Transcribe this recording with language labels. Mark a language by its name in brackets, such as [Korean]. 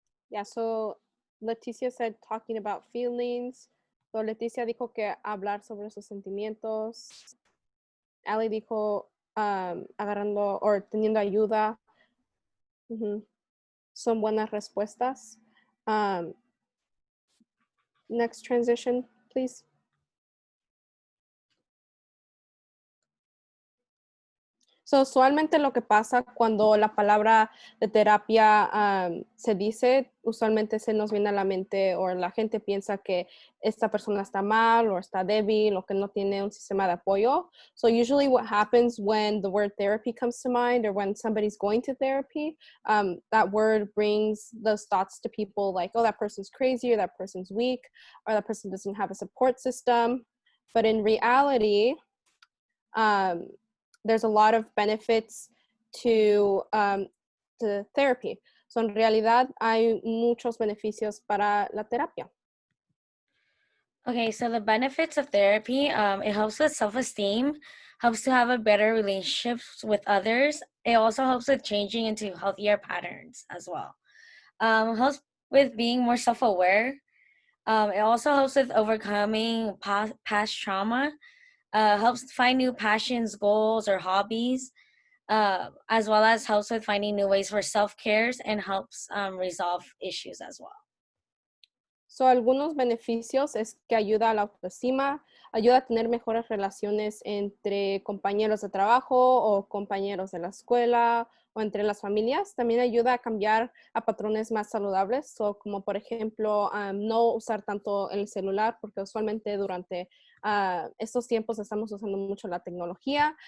[English] Yeah, so Leticia said talking about feelings. [Spanish] So Leticia dijo que hablar sobre sus sentimientos. Ali dijo agarrando o teniendo ayuda. Son buenas respuestas. [English] Next transition, please. [Spanish] So, usualmente lo que pasa cuando la palabra de terapia se dice, usualmente se nos viene a la mente o la gente piensa que esta persona está mal o está débil o que no tiene un sistema de apoyo. [English] So usually what happens when the word therapy comes to mind or when somebody's going to therapy, that word brings those thoughts to people like, oh, that person's crazy or that person's weak or that person doesn't have a support system. But in reality, there's a lot of benefits to therapy. [Spanish] So en realidad hay muchos beneficios para la terapia. [English] Okay, so the benefits of therapy, it helps with self-esteem, helps to have a better relationships with others. It also helps with changing into healthier patterns as well. Helps with being more self-aware. It also helps with overcoming past trauma. Helps find new passions, goals, or hobbies, as well as helps with finding new ways for self-care and helps resolve issues as well. [Spanish] So, algunos beneficios es que ayuda a la autoestima, ayuda a tener mejores relaciones entre compañeros de trabajo o compañeros de la escuela o entre las familias. También ayuda a cambiar a patrones más saludables, como por ejemplo, no usar tanto el celular, porque usualmente durante estos tiempos estamos usando mucho la tecnología.